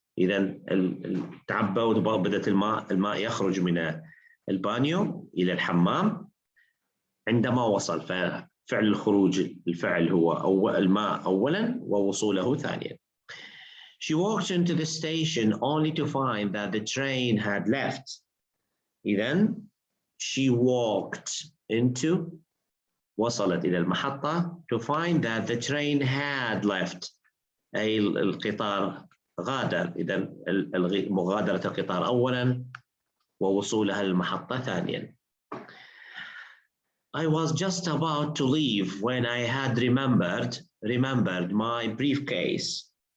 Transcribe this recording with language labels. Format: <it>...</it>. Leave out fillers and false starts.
<ar>إذن تعبى وبدأت الماء يخرج من البانيو إلى الحمام عندما وصل. ففعل الخروج الفعل هو الماء أولاً ووصوله ثانياً.</ar> <en>She walked into the station only to find that the train had left. إذن she walked into</en> <ar>وصلت إلى المحطة</ar> <en>to find that the train had left</en> <ar>أي القطار غادر. إذن مغادرة القطار أولاً ووصولها للمحطة ثانياً.</ar> <en>I was just about to leave when I had remembered my briefcase.</en>